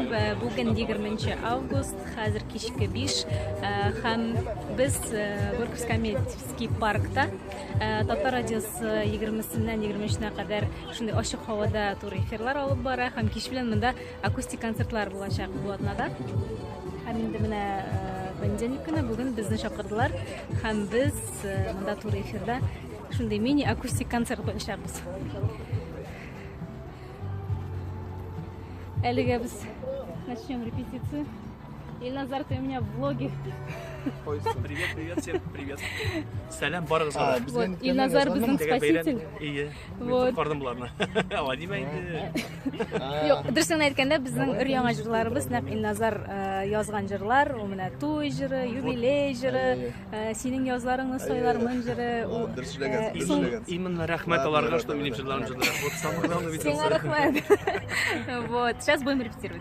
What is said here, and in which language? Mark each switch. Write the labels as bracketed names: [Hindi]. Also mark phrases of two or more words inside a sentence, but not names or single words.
[Tatar] Бүген 20 август, хәзер кичке 5, һәм без Горьковский паркта Татар радиосы 20-сеннән 23-нә кадәр шундый ачык һавада тур эфирлар алып бара, һәм кич белән монда акустик концертлар булачак бу атнада. Һәм инде менә понедельник көне бүген безне чакырдылар, һәм без монда тур эфирда шундый мини акустик концерт булачакбыз. Әлегә без [Russian] начнем репетицию. Илназар, ты у меня в влоге. Ой, привет, всем привет. [Tatar] Сәлем барыгызга. Вот, Илназар безнең спаситель. Ие. [Russian] Вот. [Tatar] Бардым буларны. Ала димәйди. Юк, дөресен әйткәндә безнең өр-яңа җырларыбыз, нәкъ Илназар язган җырлар, у менә туй җыры, юбилей җыры, синең язларыңны сайлармын җыры. Именно рәхмәт аларга, что минем җырларым җырлар. [Russian] Вот самое главное ведь. [Tatar] Сиңа рәхмәт. [Russian] Вот, сейчас будем репетировать.